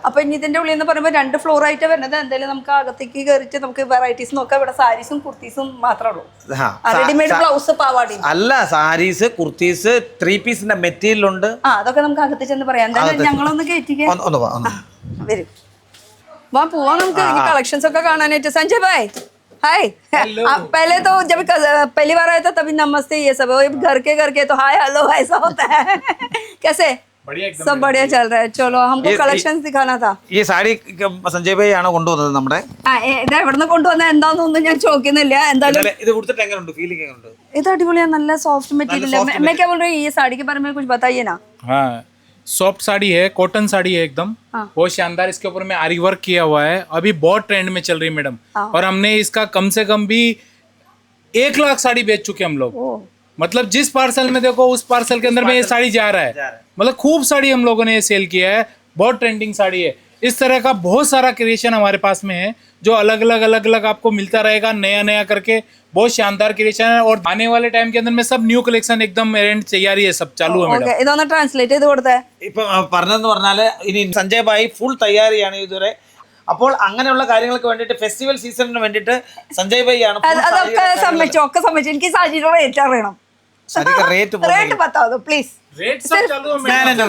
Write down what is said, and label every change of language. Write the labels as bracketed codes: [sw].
[ml] അപ്പൊ ഇനി ഇതിന്റെ ഉള്ളിൽ എന്ന് പറയുമ്പോൾ 2 ഫ്ലോർ ആയിട്ട് വരുന്നത്. എന്തായാലും നമുക്ക് അകത്തേക്ക് കയറിയിട്ട് നമുക്ക് വെറൈറ്റീസ് നോക്കാം. ഇവിടെ സാരീസും കുർത്തീസും മാത്രമേ ഉള്ളൂ. റെഡിമെയ്ഡ് ബ്ലൗസ് പാവാടി അല്ല, സാരീസ്, കുർത്തീസ്, 3 പീസിന്റെ മെറ്റീരിയൽ ഉണ്ട്. അതൊക്കെ നമുക്ക് അകത്ത് ചെന്ന് പറയാം. എന്തായാലും ഞങ്ങളൊന്ന് കയറ്റിക്കാൻ വരും. വാ പോവാം നമുക്ക് കളക്ഷൻസ് ഒക്കെ കാണാനായിട്ട്. സഞ്ജയ് ഭായ് हाय. [hi] पहले तो जब पहली बार आया था तभी नमस्ते ये सब, घर के तो हाय हेलो ऐसा होता है. कैसे सब बढ़िया चल रहा है. चलो हमको कलेक्शंस दिखाना था. ये साड़ी [ml] സഞ്ജയ് ഭായി ആണ് കൊണ്ടുവന്നത് നമ്മുടെ. ഇത് എവിടുന്ന് കൊണ്ടുവന്ന എന്താന്നൊന്നും ഞാൻ ചോദിക്കുന്നില്ല. എന്തായാലും ഇത് കൊടുത്തിട്ട് എങ്ങനെയുണ്ട്, ഫീലിംഗ് എങ്ങനെയുണ്ട്? ഇത് അടിപൊളിയാണ്, നല്ല സോഫ്റ്റ് മെറ്റീരിയൽ [hi] है. मैं क्या बोल रही हूँ, ये साड़ी के बारे में कुछ बताइए ना. हाँ, सॉफ्ट साड़ी है, कॉटन साड़ी है एकदम. बहुत शानदार. इसके ऊपर में आरी वर्क किया हुआ है. अभी बहुत ट्रेंड में चल रही है मैडम. और हमने इसका कम से कम भी 1 लाख साड़ी बेच चुके हम लोग. मतलब जिस पार्सल में देखो उस पार्सल के अंदर में ये साड़ी जा रहा है. मतलब खूब साड़ी हम लोगों ने ये सेल किया है. बहुत ट्रेंडिंग साड़ी है. इस तरह का बहुत सारा क्रिएशन हमारे पास में है जो अलग अलग आपको मिलता रहेगा नया करके. बहुत शानदार क्रिएशन है. और आने वाले टाइम के अंदर में सब न्यू कलेक्शन एकदम एंड तैयारी है, सब चालू है मैडम. [ml] ഇതൊന്ന് ട്രാൻസ്ലേറ്റ് ചെയ്ത് കൊടുത്തേ. ഇപ്പൊ പറഞ്ഞതെന്ന് പറഞ്ഞാല് ഇനി സഞ്ജയ് ഭായി ഫുൾ തയ്യാറിയാണ് ഇതുവരെ. അപ്പോൾ അങ്ങനെയുള്ള കാര്യങ്ങൾക്ക് വേണ്ടിയിട്ട് ഫെസ്റ്റിവൽ സീസണിന് വേണ്ടിയിട്ട് സഞ്ജയ് ഭായി ആണ്. അതൊക്കെ സമ്മതിച്ചു, ഒക്കെ സമ്മതിച്ചു. എനിക്ക് സാരിയുടെ റേറ്റ് അറിയണം. [hi] रेट रेट बता दो प्लीज. रेट सब चालू है मैडम.